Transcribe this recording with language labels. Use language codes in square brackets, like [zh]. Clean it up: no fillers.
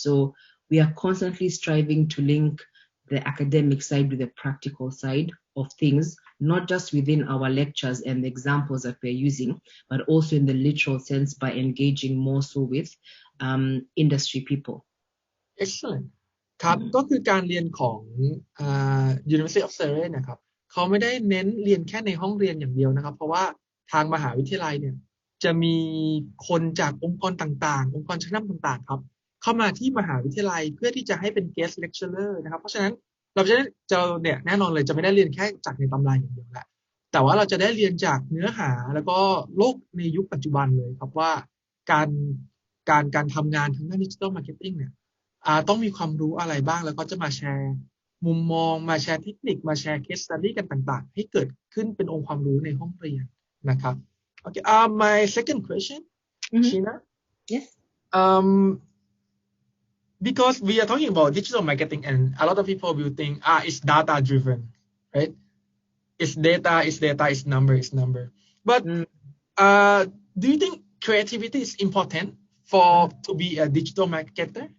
[en] So we are constantly striving to link the academic side with the practical side of things, not just within our lectures and the examples that we're using, but also in the literal sense by engaging more so with industry people. Excellent. [th] ครับก็คือการเรียนของ University of Surrey นะครับเขาไม่ได้เน้นเรียนแค่ในห้องเรียนอย่างเดียวนะครับเพราะว่าทางมหาวิทยาลัยเนี่ยจะมีคนจากองค์กรต่างๆองค์กรชั้นนำต่างๆครับเข้ามาที่มหาวิทยาลัยเพื่อที่จะให้เป็น guest lecturer นะครับเพราะฉะนั้นเราจะเนี่ยแน่นอนเลยจะไม่ได้เรียนแค่จากในตำราอย่างเดียวแหละแต่ว่าเราจะได้เรียนจากเนื้อหาแล้วก็โลกในยุคปัจจุบันเลยครับว่ากา รทำงานทางด้าน digital marketing เนี่ยต้องมีความรู้อะไรบ้างแล้วก็จะมาแชร์มุมมองมาแชร์เทคนิคมาแชร์ case study กันต่างๆให้เกิดขึ้นเป็นองค์ความรู้ในห้องเรียนนะครับ [en] Okay, my second question, Sheena. Yes. Because we are talking about digital marketing and a lot of people will think it's data driven, right? It's data, it's number. But do you think creativity is important to be a digital marketer?